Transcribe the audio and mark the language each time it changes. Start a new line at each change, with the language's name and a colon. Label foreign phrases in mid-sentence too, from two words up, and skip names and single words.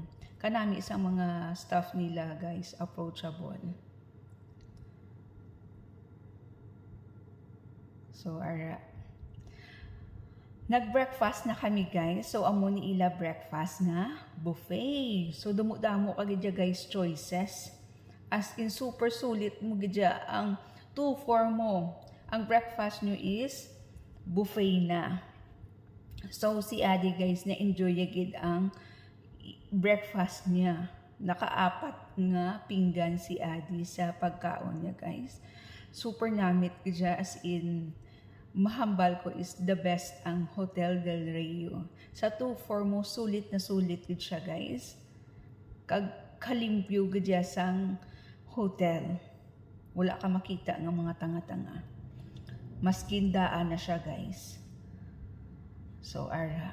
Hiligaynon: Kanami sa mga staff nila guys, approachable. So ara. Nag-breakfast na kami guys. So, amo ni ila breakfast nga buffet. So, damo-damo ka gidya guys choices.
English: As in,
Hiligaynon: super sulit mo gidya ang 2-4 mo. Ang breakfast nyo
English: is buffet
Hiligaynon: na. So, si Adi guys, na-enjoy agad ang breakfast niya. Naka-4 nga pinggan si Adi sa pagkaon niya guys. Super namit gidya
English: as in,
Hiligaynon: mahambal ko
English: is the best
Hiligaynon: ang Hotel Del Rio. Sa 2-4 mo, sulit na sulit gid siya guys. Kalimpyo gid sang hotel. Wala ka makita ng mga tanga-tanga. Maskindaan na siya guys. So ara.